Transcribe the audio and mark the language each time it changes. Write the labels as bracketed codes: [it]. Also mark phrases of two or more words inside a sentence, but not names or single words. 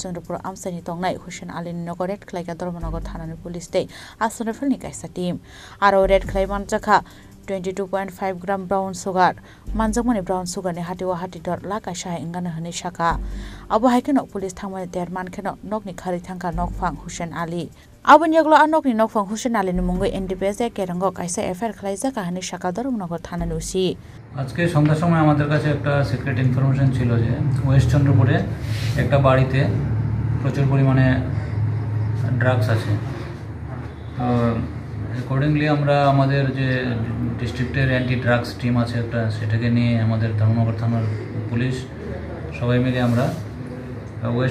[trp] Chandrapur Amsani tongnai Hussein Ali ni nogo red khlai ka Dharmanagar thanani police tei Assam Rifle ni kaisa team aro red khlai manjaka 22.5 gram [en] brown sugar [trp] manjakmani [en] brown sugar [trp] ni hatiwa hati dor laka shai ingana hani shaka abo haikeno police thangmani derman kheno nokni khari thangka nokphang Hussein Ali abon yaglo anokni nokphang Hussein Ali ni mungoi NDPS e kerango kaisa FIR khlaijaka hani shaka Dharmanagar [bn] থানার ওসি আজকে সন্ধ্যার সময় আমাদের কাছে একটা [en] secret information [bn] ছিল যে ওয়েস্ট চন্দ্রপুরে একটা বাড়িতে প্রচুর পরিমাণে ড্রাগস আছে তো অ্যাকর্ডিংলি আমরা আমাদের যে ডিস্ট্রিক্টের [en] anti drugs team [bn] আছে একটা সেটাকে নিয়ে আমাদের ধর্মনগর থানার পুলিশ সবাই মিলে আমরা ওয়েস্ট